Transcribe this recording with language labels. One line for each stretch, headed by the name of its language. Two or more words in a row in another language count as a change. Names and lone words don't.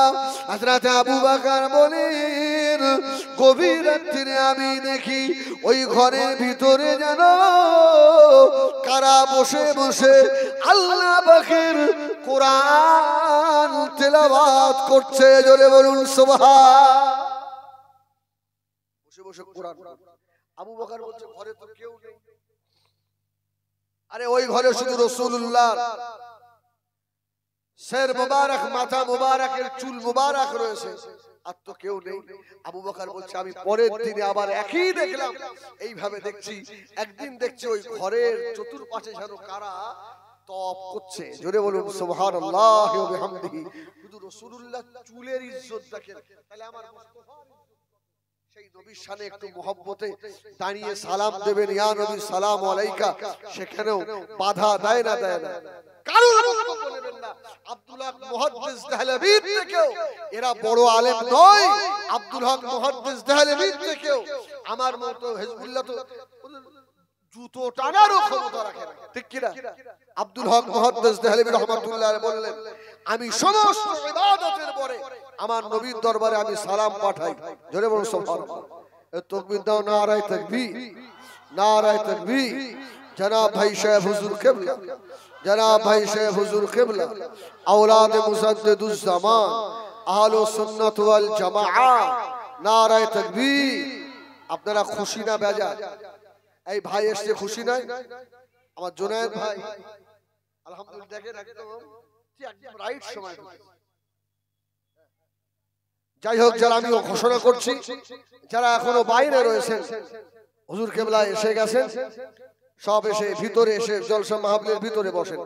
Bangla: হযরত আবু বকর বলেন, গভীর রাত্রে আমি দেখি ওই ঘরের ভিতরে যেন কারা বসে বসে আল্লাহ পাকের কোরআন তেলাওয়াত করছে। জোরে বলুন সুবহান। বসে বসে কোরআন। আবু বকর বলছে ঘরে তো কেউ নেই। আরে ওই ঘরে শুধু রাসূলুল্লাহ শের মুবারক, মাথা মুবারকের চুল মুবারক রয়েছে, আর তো কেউ নেই। আবু বকর বলছে আমি পরের দিনে আবার একই দেখলাম। এইভাবে দেখছি, একদিন দেখছি ওই ঘরের চতুর্পাশে যেন কারা তপ করছে। জোরে বলুন
Arabic: سبحان الله وبحمده.
Bangla: শুধু রাসূলুল্লাহ চুলের ইজ্জত দেখেন, তাহলে আমার মুস্তাফার সেই নবীর শানে একটু মহব্বতে দাঁড়িয়ে সালাম দেবেন,
Arabic: يا نبي سلام عليك,
Bangla: সেখানেও বাধা দেয় না, দেয় না। কারণ বক্তব্য নেবেন না। আব্দুল হক মুহাদ্দিস দেহলভী থেকেও এরা বড় আলেম নয়। আব্দুল হক মুহাদ্দিস দেহলভী থেকেও আমার মতো হিজবুল্লাহ তো জুতো টানারও ক্ষমতা রাখে না, ঠিক কি না? আব্দুল হক মুহাদ্দিস দেহলভী
Arabic: رحمة الله عليه
Bangla: বললেন, আমি সমস্ত ইবাদতের পরে আমার নবীর দরবারে আমি সালাম পাঠাই। জোরে বলুন সুবহানাল্লাহ। তাকবীর দাও,
Urdu: نعرۂ تکبیر, نعرۂ تکبیر. جناب بھائی شیخ حضور قبلہ، جناب بھائی شیخ حضور قبلہ، اولاد مجدد الزمان,
Arabic: أهل السنة والجماعة,
Urdu: نعرۂ تکبیر.
Bangla: আপনারা খুশি না বেজা? এই ভাই এসে খুশি নাই? আমার জুনায়েদ ভাই আলহামদুলিল্লাহ দেখেন একদম ঠিক রাইট সময়। যাই হোক, যারা আমি ঘোষণা করছি, যারা এখনো বাইরে রয়েছেন, হুজুর কিবলা এসে গেছেন, সব এসে ভিতরে এসে জলসা মাহফিলের ভিতরে বসেন।